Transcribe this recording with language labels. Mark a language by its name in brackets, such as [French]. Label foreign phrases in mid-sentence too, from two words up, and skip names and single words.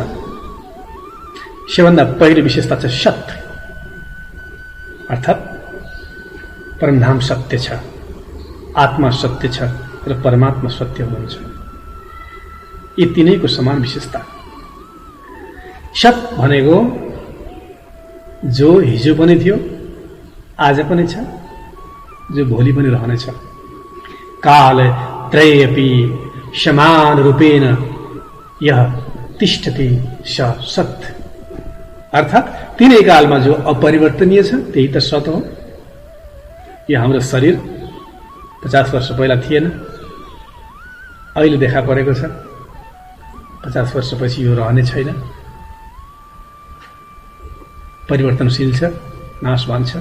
[Nepali] सबभन्दा पहिलो विशेषता छ सत्य, अर्थात् परमधाम सत्य छ, आत्मा सत्य छ र परमात्मा सत्य हुनुहुन्छ। यी तीनैको समान विशेषता। सत भनेको जो हिजो पनि थियो, आज पनि छ, जो भोलि पनि रहनेछ। [Sanskrit] काल त्रयेऽपि समान रूपेण यह तिष्ठति स सत्। [Nepali] अर्थात् तिनै कालमा जो अपरिवर्तनीय छ त्यही त सत हो। यो हाम्रो शरीर 50 वर्ष पहिला थिएन, अहिले देखा परेको छ। 50 वर्षपछि यो रहने छैन, परिवर्तनशील छ, नाशवान छ।